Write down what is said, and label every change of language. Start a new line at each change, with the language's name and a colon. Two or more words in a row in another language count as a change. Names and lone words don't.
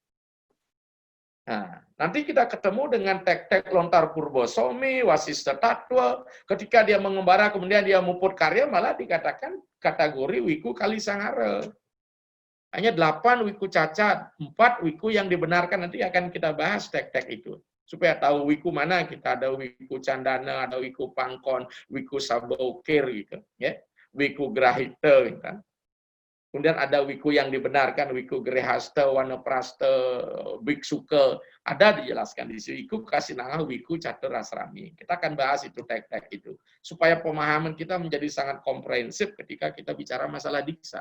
Indonesian: Nah, nanti kita ketemu dengan tek-tek Lontar Purbosomi, Wasista Tatwa, ketika dia mengembara kemudian dia muput karya malah dikatakan kategori wiku Kalisangara. Hanya 8 wiku cacat, 4 wiku yang dibenarkan, nanti akan kita bahas tek-tek itu. Supaya tahu wiku mana, kita ada wiku Candana, ada wiku Pangkon, wiku Sabaukir gitu, ya. Wiku Grahita gitu. Kemudian ada wiku yang dibenarkan, wiku Grehasta, Wanaprastha, Biksuka, ada dijelaskan di sini. Wiku Kasinanga, wiku Caturasrami. Kita akan bahas itu tek-tek itu. Supaya pemahaman kita menjadi sangat komprehensif ketika kita bicara masalah diksa.